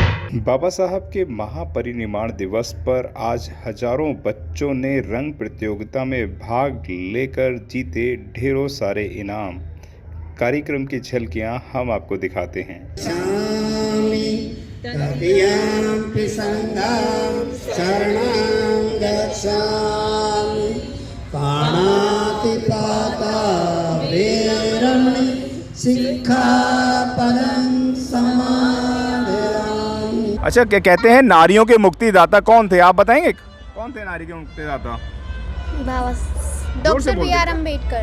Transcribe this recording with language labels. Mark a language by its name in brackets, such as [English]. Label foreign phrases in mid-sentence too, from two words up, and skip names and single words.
[Hindi] बाबा साहब के महापरिनिर्वाण दिवस पर आज हजारों बच्चों ने रंग प्रतियोगिता में भाग लेकर जीते ढेरों सारे इनाम। कार्यक्रम की झलकियां हम आपको दिखाते हैं। [Pali] तदीयम्पि संघं शरणं गच्छामि पाणातिपाता वेरमणि सिक्खापदं समादयामि। [Hindi] अच्छा, क्या कहते हैं नारियों के मुक्तिदाता कौन थे, आप बताएंगे? कौन थे नारी के मुक्तिदाता? डॉक्टर बी आर अम्बेडकर।